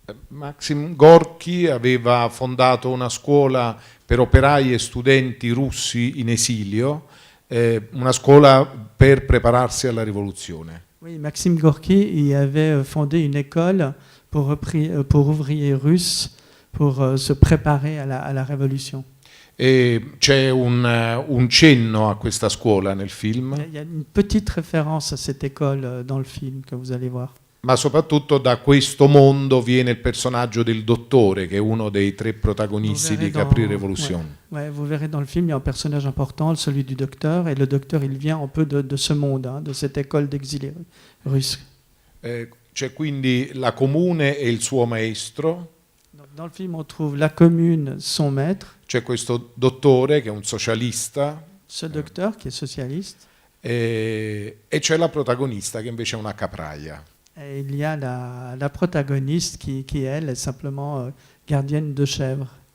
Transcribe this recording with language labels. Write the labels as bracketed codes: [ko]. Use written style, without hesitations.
[it] Maxim Gorky aveva fondato una scuola per operai e studenti russi in esilio, una scuola per prepararsi alla rivoluzione. [fr] Oui, Maxime Gorky il avait fondé une école pour ouvriers russes pour se préparer à la révolution. [it] E c'è un cenno a questa scuola nel film. [fr] Il y a une petite référence à cette école dans le film que vous allez voir. [it] Ma soprattutto da questo mondo viene il personaggio del dottore, che è uno dei tre protagonisti di Capri Revolution. [fr] Ouais, vous verrez dans le film, il y a un personnage important, celui du docteur, et le docteur, il vient un peu de ce monde, hein, de cette école d'exilés russes. [it] C'è quindi la comune e il suo maestro. [fr] Dans le film, on trouve la commune, son maître. [it] C'è questo dottore che è un socialista. [fr] Ce docteur qui est socialiste. [it] E c'è la protagonista che invece è una capraia. [fr] Et il y a la protagoniste qui elle, est simplement gardienne de chèvre.